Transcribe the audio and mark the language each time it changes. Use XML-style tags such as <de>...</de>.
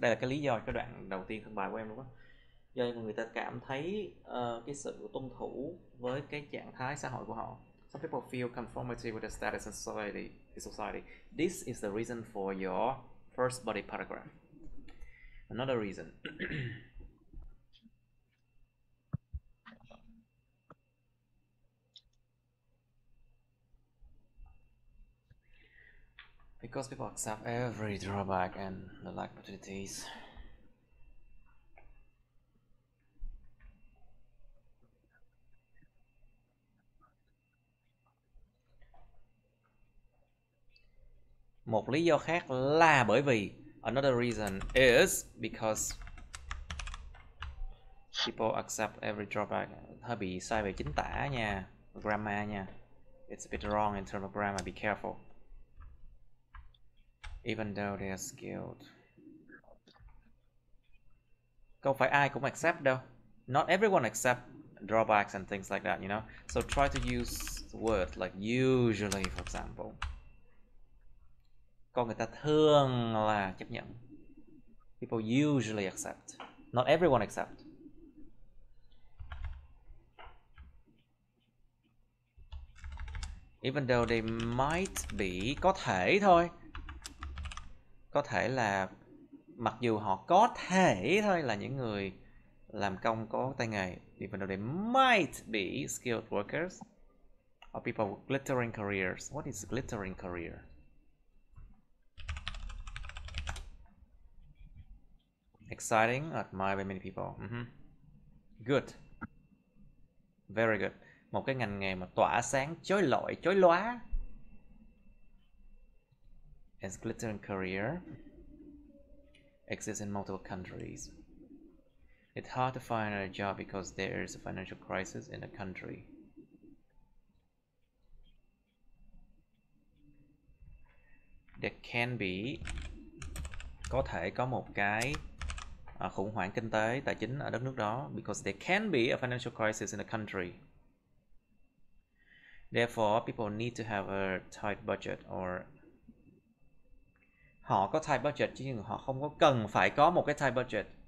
<vi>Đây là cái lý do cái đoạn đầu tiên trong bài của em đúng không? Do người ta cảm thấy cái sự tuân thủ với cái trạng thái xã hội của họ.</vi> <en>Some people feel conformity with the status in society. This is the reason for your first body paragraph. Another reason. Because people accept every drawback and the lack opportunities.</en> <vi>Một lý do khác là bởi vì</vi> <en>another reason is because people accept every drawback.</en> <vi>Hơi bị sai về chính tả nha, grammar nha.</vi> <en>It's a bit wrong in terms of grammar, be careful. Even though they are skilled.</en> <vi>Không phải ai cũng accept đâu.</vi> <en>Not everyone accept drawbacks and things like that, you know. So try to use words like usually, for example.</en> <vi>Con người ta thường là chấp nhận.</vi> <en>People usually accept. Not everyone accept. Even though they might be,</en> <vi>có thể thôi. Có thể là, mặc dù họ có thể thôi là những người làm công có tay nghề.</vi> <en>Even though they might be skilled workers. Or people with glittering careers. What is glittering career? Exciting, admired by many people. Good. Very good.</en> <vi>Một cái ngành nghề mà tỏa sáng, chói lọi, chói lóa.</vi> <en>As glittering career exists in multiple countries. It's hard to find a job because there is a financial crisis in the country. There can be,</en> <vi>có thể có một cái khủng hoảng kinh tế, tài chính ở đất nước đó.</vi> <en>Because there can be a financial crisis in the country. Therefore, people need to have a tight budget or</en> <vi>họ có tight budget</vi> <en>chứ họ không có cần phải có một cái tight budget.</en>